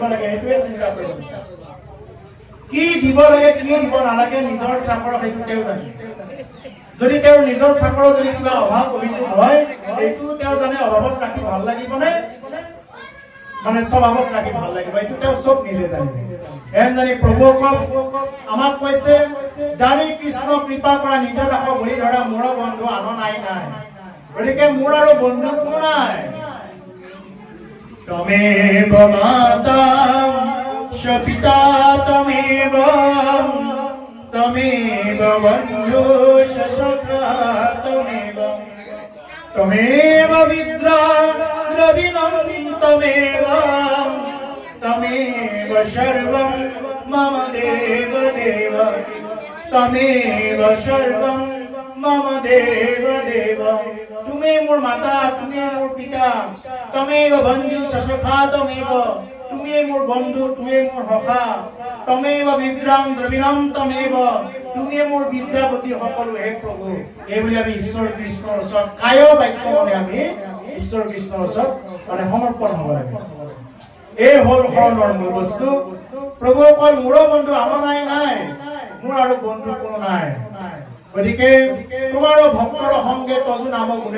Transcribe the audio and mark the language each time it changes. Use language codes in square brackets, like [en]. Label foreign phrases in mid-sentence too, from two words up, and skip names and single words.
[as] লাগে এইটোৱে চিন্তা কৰিব কি দিব লাগে কি দিব নালাগে নিজৰ চাকৰ সেইটো তেওঁ জানে যদি তেওঁৰ নিজৰ চাকৰৰ যদি কিবা অভাৱ অভিযোগ হয় এইটো তেওঁ জানে অভাৱত ৰাখি ভাল লাগিবনে মানে স্বভাৱত ৰাখি ভাল লাগিব এইটো তেওঁ চব নিজে জানিব এন জানি প্ৰভুসকল আমাক কৈছে জানি কৃষ্ণ কৃপা কৰা নিজৰ ৰাখ ভৰি ধৰা মোৰ বন্ধু আন নাই নাই গতিকে মোৰ আৰু বন্ধু কোনো নাই [sa] তমেব মাতা পিতা তমেব তমেব বন্ধু সখা তমেব তমেব বিদ্রা দ্রবিণম তমেব তমেব সর্বম মম দেব দেব তমেব সর্বম মম দেব দেব [as] তুমি মোৰ মাতা তুমি মোৰ পিতা [sa] তমেব বন্ধু সখা তমেব [as] তুমি মোৰ বন্ধু তুমি মোৰ সখা [sa] তমেব বিদ্রাম দ্রবিণম তমেব [as] তুমি মোৰ বিদ্যাপতি সকলো হে প্ৰভু এই বুলি আমি ঈশ্বৰ কৃষ্ণৰ ওচৰত কায় বাক্য মনে আমি ঈশ্বৰ কৃষ্ণৰ ওচৰত মানে সমৰ্পণ হ'ব লাগে এই হল শৰণৰ মূল বস্তু প্ৰভু অকল মোৰ বন্ধু আন নাই নাই মোৰ আৰু বন্ধু কোনো নাই গতিকে তোমাৰো ভক্তৰ সংগে তজু নাম গুণে